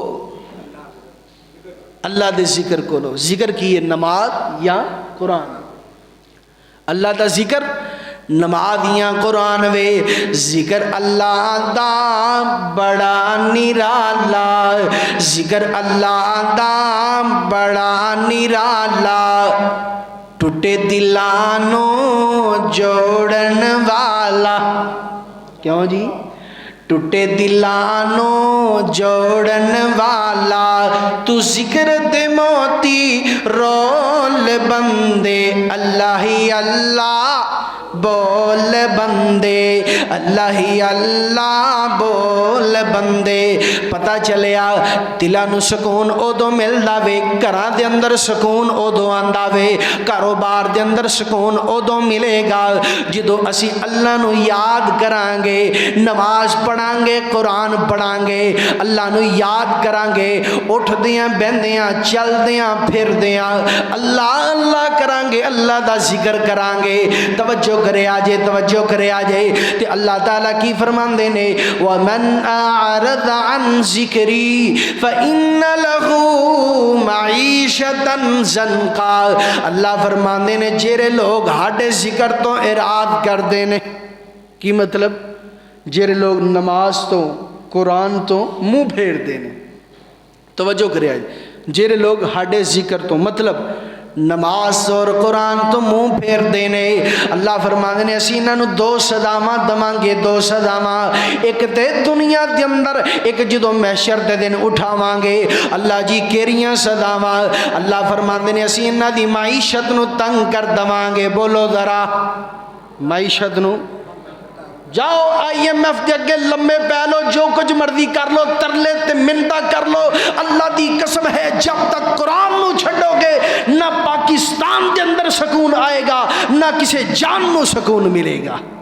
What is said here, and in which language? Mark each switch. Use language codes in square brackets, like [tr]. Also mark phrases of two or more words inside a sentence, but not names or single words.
[pa] اللہ دے ذکر کو لو، ذکر کیے نماز یا قرآن، اللہ دا ذکر نمازیاں قرآن وے، ذکر اللہ دا بڑا نرالا، ذکر اللہ دا بڑا نرالا، ٹوٹے دلانو جوڑن والا، کیوں جی ٹوٹے دلانو جوڑن والا، تو ذکر دے موتی رول بندے اللہ ہی اللہ بول بندے اللہ ہی اللہ بول بندے پتہ چلیا دلاں نو سکون ادو ملدا وے گھراں دے اندر سکون ادو آندا وے کاروبار دے اندر سکون ادو ملے گا جدو اسی اللہ نو یاد کران گے نماز پڑھان گے قرآن پڑھان گے اللہ نو یاد کران گے اٹھدیاں بہندیاں چلدیاں پھردیاں اللہ اللہ کران گے اللہ دا ذکر کران گے توجہ کرے آجے توجہ کرے آجے تے اللہ تعالیٰ کی فرماندے نے [ar] وَمَنْ أَعْرَضَ عَنْ ذِكْرِي فَإِنَّ لَهُ مَعِيشَةً [pa] ضَنْكًا اللہ فرماندے نے جیرے لوگ ہاڈے ذکر تو اراد کر دینے کی مطلب جیرے لوگ نماز تو قرآن تو منہ پھیر دینے توجہ کرے آجے جیرے لوگ ہاڈے ذکر تو مطلب نماز اور قرآن تو منہ پھیر دینے اللہ فرماندے نے اسی انہاں نو دو سزاواں دواں گے دو سزاواں ایک تے دنیا دے اندر ایک جدوں محشر دے دن اٹھاواں گے اللہ جی کیڑیاں سزاواں اللہ فرماندے نے اسی انہاں دی معیشت نو تنگ کر دواں گے بولو ذرا معیشت نو جاؤ آئی ایم ایف دے اگے لمبے پہ لو جو کچھ مرضی کر لو ترلے تے منتا کر لو اللہ دی قسم ہے جب تک قرآن نو چھڑو گے نہ پاکستان دے اندر سکون آئے گا نہ کسی جان نو سکون ملے گا